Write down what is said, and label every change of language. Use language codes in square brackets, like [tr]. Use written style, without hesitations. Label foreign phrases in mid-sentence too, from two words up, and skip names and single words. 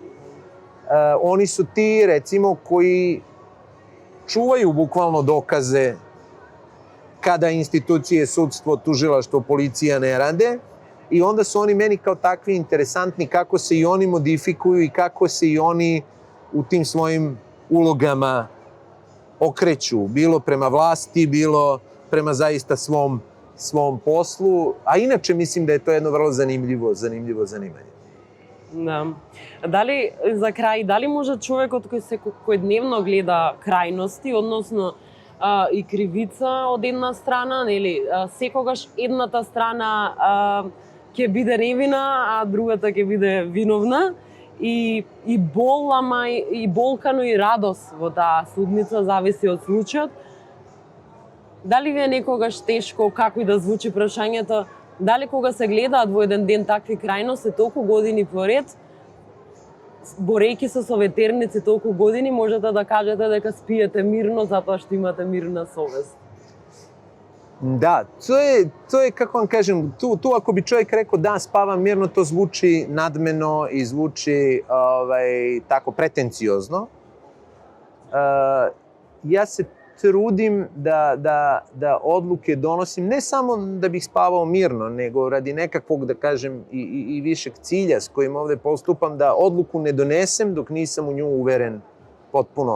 [sr] Oni su ti, recimo, koji čuvaju bukvalno dokaze kada institucije, sudstvo, tužilaštvo, policija ne rade i onda su oni meni kao takvi interesantni kako se i oni modifikuju i kako se i oni u tim svojim ulogama okreću, bilo prema vlasti, bilo prema zaista svom poslu, a inače mislim da je to jedno vrlo zanimljivo zanimanje. [mk] Да. Дали, за крај, дали може човекот кој секојдневно гледа крајности, односно и кривица од една страна, нели, секогаш едната страна ќе биде невина, а другата ќе биде виновна, и бол, ама и болкано и радост во таа судница, зависи од случајот. Дали ви е некогаш тешко, како и да звучи прашањето, дали кога се гледаат во еден ден такви крајности толку години поред, борејќи се со ветерници толку години, можете да кажете дека спиете мирно затоа што имате мирна совест? [sr] Da, to je, kako vam kažem, tu ako bi čovjek rekao da spavam mirno, to zvuči nadmeno i zvuči tako pretenciozno. Ja se trudim da odluke donosim ne samo da bih spavao mirno, nego radi nekakvog, da kažem, i višeg cilja s kojim ovde postupam, da odluku ne donesem dok nisam u nju uveren potpuno.